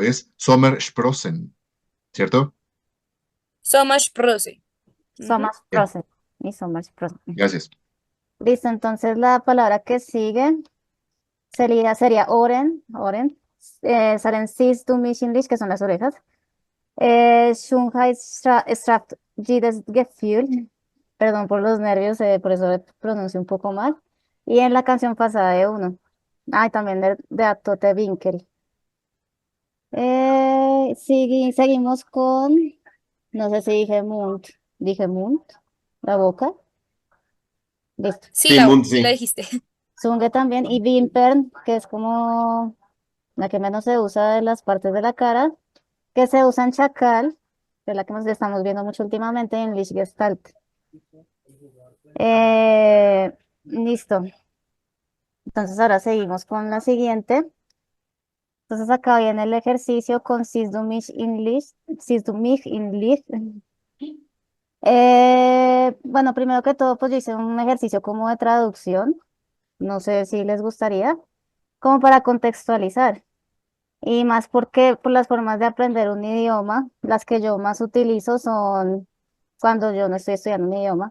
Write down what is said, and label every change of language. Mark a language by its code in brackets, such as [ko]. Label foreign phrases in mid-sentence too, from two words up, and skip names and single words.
[es] Es Sommersprossen, ¿cierto? Sommersprosse. Ujú. Bien, Sommersprossen y Sommersprossen. gracias. Listo, entonces la palabra que sigue sería Oren, Saren Sis du mich in Dich, que son las orejas. Schönheitsstraft jedes Gefühl, perdón por los nervios, por eso pronuncio un poco mal. Y en la canción pasada de uno. Ay, también de Atote Winkel. Seguimos con, no sé si dije Mund, la boca. Listo. Sí, Sí, Lau, Mund, sí la sí. dijiste. Zunge también y Wimpern, que es como la que menos se usa de las partes de la cara, que se usa en Chacal, que es la que nos estamos viendo mucho últimamente en Lichgestalt. Listo. Entonces ahora seguimos con la siguiente. Entonces acá viene el ejercicio con Siehst du mich in Licht. Bueno, primero que todo, pues yo hice un ejercicio como de traducción. No sé si les gustaría, como para contextualizar. Y más porque por las formas de aprender un idioma, las que yo más utilizo son cuando yo no estoy estudiando un idioma.